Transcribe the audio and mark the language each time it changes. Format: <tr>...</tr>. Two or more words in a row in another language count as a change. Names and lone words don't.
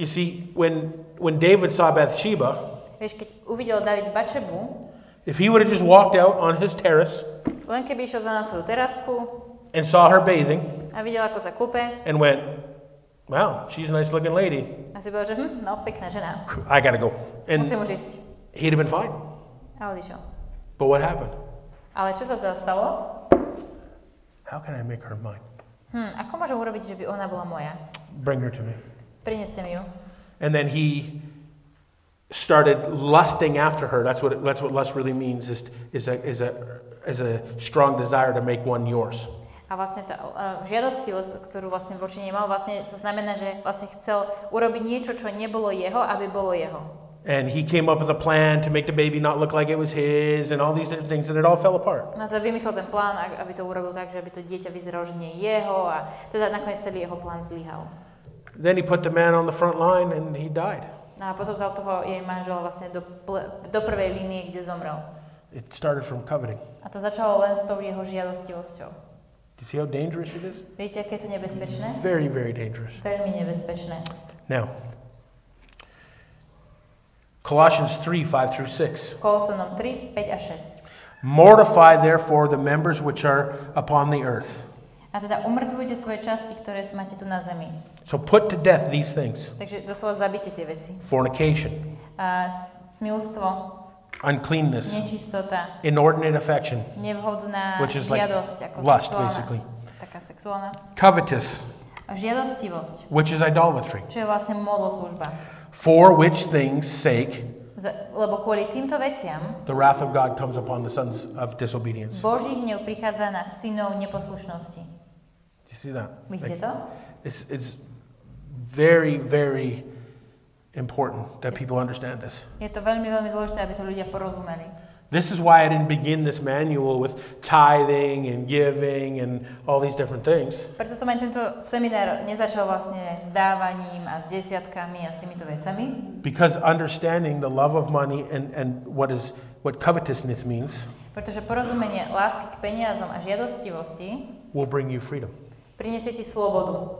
<en>You see, when David saw Bathsheba,</en> <sk>vieš, keď uvidel David Batšebu,</sk> <en>if he would have just walked out on his terrace,</en> <sk>len keby išiel na svoju terasku</sk> <en>and saw her bathing,</en> <sk>a videl, ako sa kúpe,</sk> <en>and went, wow, she's a nice looking lady.</en> <sk>A si povedal, že no, pekná žena.</sk> <en>I gotta go. And</en> <sk>musím už ísť.</sk> <en>He'd have been fine.</en> <sk>A odišiel.</sk> <en>But what happened?</en> <sk>Ale čo sa stalo?</sk> <en>How can I make her mine?</en> <sk>Ako môžem urobiť, že by ona bola moja?</sk> <en>Bring her to me.</en> <sk>Prineste mi ju.</sk> <en>And then he started lusting after her. That's what lust really means. Is a strong desire to make one yours.</en> <sk>A vlastne tá žiadostivosť, ktorú vlastne voči nej mal, vlastne to znamená, že vlastne chcel urobiť niečo, čo nebolo jeho, aby bolo jeho.</sk> <en>And he came up with a plan to make the baby not look like it was his and all these different things, and it all fell apart.</en> <sk>No a vymyslel ten plán, aby to urobil tak, že aby to dieťa vyzeralo, že nie je jeho a teda nakoniec celý jeho plán zlyhal.</sk> <en>Then he put the man on the front line and he died.</en> <sk>No a potom dal toho jej manžela vlastne do prvej línie, kde zomrel.</sk> <en>It started from coveting.</en> <sk>A to začalo len s tou jeho žiadostivosťou.</sk> <en>Do you see how dangerous it is?</en> <sk>Viete, aké je to nebezpečné?</sk> <en>Very, very dangerous.</en> <sk>Veľmi nebezpečné.</sk> <en>Now, Colossians 3, 5 through 6.</en> <sk>Kolosanom 3, 5 a 6.</sk> <en>Mortify therefore the members which are upon the earth.</en> <sk>A teda umrtvujte svoje časti, ktoré máte tu na zemi.</sk> <en>So put to death these things.</en> <sk>Takže doslova zabite tie veci.</sk> <en>Fornication,</en> <sk>Smilstvo,</sk> <en>uncleanness,</en> <sk>nečistota,</sk> <en>inordinate affection,</en> <sk>nevhodná</sk> <en>which is like</en> <sk>žiadosť, ako</sk> <en>lust,</en> <sk>sexuálna,</sk> <en>basically.</en> <sk>taká sexuálna.</sk> <en>Covetous,</en> <sk>A žiadostivosť,</sk> <en>which is idolatry.</en> <sk>čo je vlastne modloslužba.</sk> <en>For which things sake</en> <sk>Lebo kvôli týmto veciam</sk> <en>the wrath of God comes upon the sons of disobedience.</en> <sk>Boží hnev prichádza na synov neposlušnosti.</sk> <en>Do you see that?</en> <sk>Vidíte to?</sk> <en>It's very, very important that people understand this.</en> <sk>Je to veľmi, veľmi dôležité, aby to ľudia porozumeli.</sk> <en>This is why I didn't begin this manual with tithing and giving and all these different things.</en> <sk>Preto som aj tento seminár nezačal vlastne s dávaním a s desiatkami a s týmito vecami.</sk> <en>Because understanding the love of money and what covetousness means</en> <sk>Pretože porozumenie lásky k peniazom a žiadostivosti</sk> <en>will bring you freedom.</en> <sk>prinesie ti slobodu.</sk>